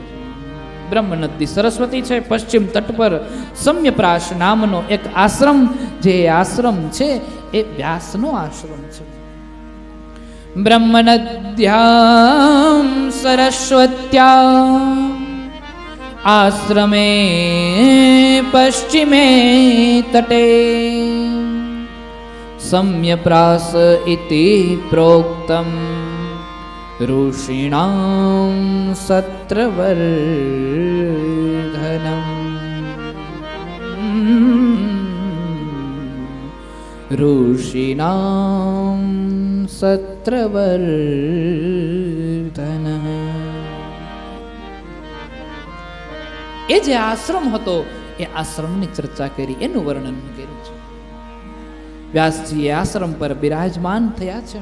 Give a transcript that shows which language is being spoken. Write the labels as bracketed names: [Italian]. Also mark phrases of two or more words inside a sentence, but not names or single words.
[Gujarati] બ્રહ્મનદી સરસ્વતી છે, પશ્ચિમ તટ પર સમ્યપ્રાશ નામનો એક આશ્રમ, જે આશ્રમ છે એ વ્યાસનો આશ્રમ છે. [Sanskrit] બ્રહ્મનદ્યામ સરસ્વત્યા આશ્રમે પશ્ચિમે તટે. सम्यप्रास इति प्रोक्तम ऋषीणां सत्रवर्धनम् ऋषीणां સત્રવર્ધનઃ. [Gujarati] એ જે આશ્રમ હતો એ આશ્રમની ચર્ચા કરી, એનું વર્ણન કર્યું છે. વ્યાસજી એ આશ્રમ પર બિરાજમાન થયા છે.